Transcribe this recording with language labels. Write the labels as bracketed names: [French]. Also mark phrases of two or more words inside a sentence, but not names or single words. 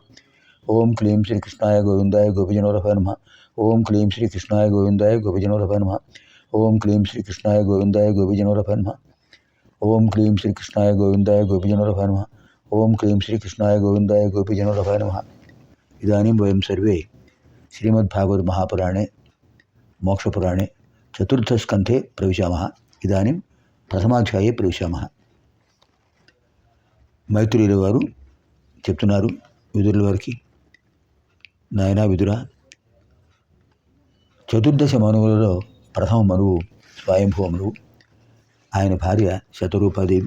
[Sanskrit] ओं क्लीं श्रीकृष्णाय गोविंदाय गोपीजनवल्लभाय नमः. ओं क्लीं श्रीकृष्णाय गोविंदाय गोपीजनवल्लभाय नमः. ओं क्लीं श्रीकृष्णाय गोविंदाय गोपीजनवल्लभाय नमः. ओं क्लीं श्रीकृष्णाय गोविंदाय गोपीजनवल्लभाय नमः. ओं क्लीं श्रीकृष्णाय गोविंदाय गोपीजनवल्लभाय नमः. ఇదాनीं वयं सर्वे श्रीमद्भागवत महापुराणे मोक्षपुराणे चतुर्थस्कन्धे प्रविशामः. इदानीं प्रथमाध्याये प्रविशामः. [Telugu] మైత్రేయుల వారు చెప్తున్నారు విదురుల వారికి, నాయనా విదురా, చతుర్దశ మనువులలో ప్రథమ మనువు స్వయంభూ మనువు, ఆయన భార్య శతరూపాదేవి.